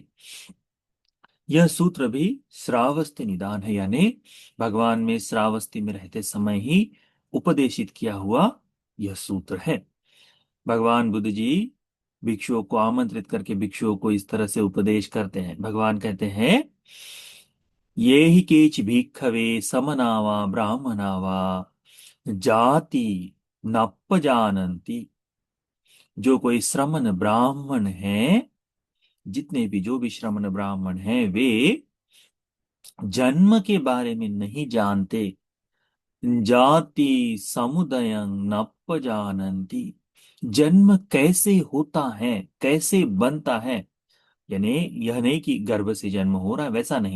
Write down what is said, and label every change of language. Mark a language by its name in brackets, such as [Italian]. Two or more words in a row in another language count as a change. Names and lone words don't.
[Hindi] यह सूत्र भी श्रावस्ती निदान है, यानी भगवान में श्रावस्ती में रहते समय ही उपदेशित किया हुआ यह सूत्र है। भगवान बुद्ध जी भिक्षुओं को आमंत्रित करके भिक्षुओं को इस तरह से उपदेश करते हैं। भगवान कहते हैं, [Pali] ये ही केच भिक्खवे समनावा ब्राह्मणावा जाति नप्प जानन्ति। [Hindi] जो कोई श्रमण ब्राह्मण है, जितने भी जो भी श्रमण ब्राह्मण हैं, वे जन्म के बारे में नहीं जानते। [Pali] जाति समुदय नप्प जानन्ति। [Hindi] जन्म कैसे होता है, कैसे बनता है, यानी यह नहीं कि गर्भ से जन्म हो रहा है, वैसा नहीं।